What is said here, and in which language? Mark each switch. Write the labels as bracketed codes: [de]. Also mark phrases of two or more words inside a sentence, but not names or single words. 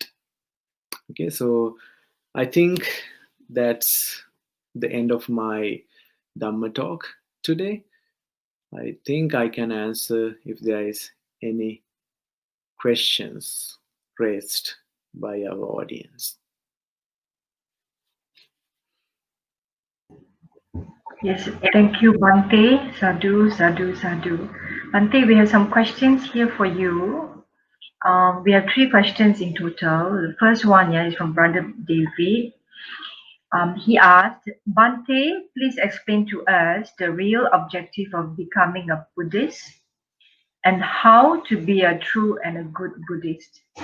[en] Okay, so I think that's the end of my Dhamma talk today. I think I can answer if there is any questions raised by our audience. Yes, thank you, Bhante. [pi] Sadhu, sadhu, sadhu. [en] Bhante, we have some questions here for you. We have three questions in total. The first one, yeah, is from Brother David. He asked, Bhante, please explain to us the real objective of becoming a Buddhist and how to be a true and a good Buddhist.